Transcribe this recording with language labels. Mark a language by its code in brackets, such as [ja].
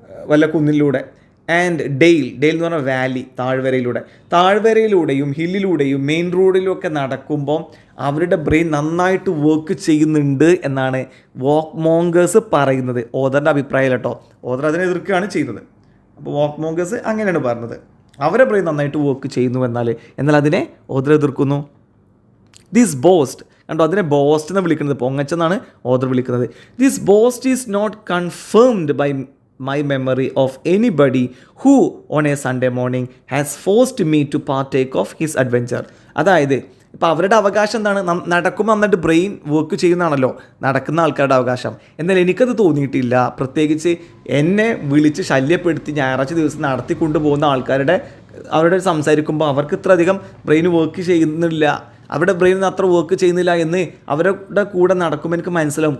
[ml] വല്ല കുന്നിലൂടെ and Dale എന്ന് പറഞ്ഞാൽ വാലി, താഴ്വരയിലൂടെയും ഹില്ലിലൂടെയും മെയിൻ റോഡിലൊക്കെ നടക്കുമ്പോൾ അവരുടെ ബ്രെയിൻ നന്നായിട്ട് വർക്ക് ചെയ്യുന്നുണ്ട് എന്നാണ് വാക്ക് മോങ്കേഴ്സ് പറയുന്നത്. ഓദറിൻ്റെ അഭിപ്രായം കേട്ടോ, ഓദർ അതിനെ എതിർക്കുകയാണ് ചെയ്യുന്നത്. അപ്പോൾ വാക്ക് മോങ്കേഴ്സ് അങ്ങനെയാണ് പറഞ്ഞത്, അവരുടെ ബ്രെയിൻ നന്നായിട്ട് വർക്ക് ചെയ്യുന്നു എന്നാൽ അതിനെ ഓദർ എതിർക്കുന്നു. [en] this boast [ml] കണ്ടോ, അതിനെ ബോസ്റ്റ് എന്ന് വിളിക്കുന്നത്, പൊങ്ങച്ചെന്നാണ് ഓദർ വിളിക്കുന്നത്. [en] This boast is not confirmed by my memory of anybody who on a Sunday morning has forced me to partake of his adventure. [ml] അതായത് ഇപ്പോൾ അവരുടെ അവകാശം എന്താണ്, നടക്കുമ്പോൾ നന്നായിട്ട് ബ്രെയിൻ വർക്ക് ചെയ്യുന്നതാണല്ലോ നടക്കുന്ന ആൾക്കാരുടെ അവകാശം. എന്നാൽ എനിക്കത് തോന്നിയിട്ടില്ല. പ്രത്യേകിച്ച് എന്നെ വിളിച്ച് ശല്യപ്പെടുത്തി ഞായറാഴ്ച ദിവസം നടത്തിക്കൊണ്ടു പോകുന്ന അവരുടെ സംസാരിക്കുമ്പോൾ അവർക്ക് ഇത്ര അധികം ബ്രെയിൻ വർക്ക് ചെയ്യുന്നില്ല, അവരുടെ ബ്രെയിൻ അത്ര വർക്ക് ചെയ്യുന്നില്ല എന്ന് അവരുടെ കൂടെ നടക്കുമ്പോൾ എനിക്ക് മനസ്സിലാവും.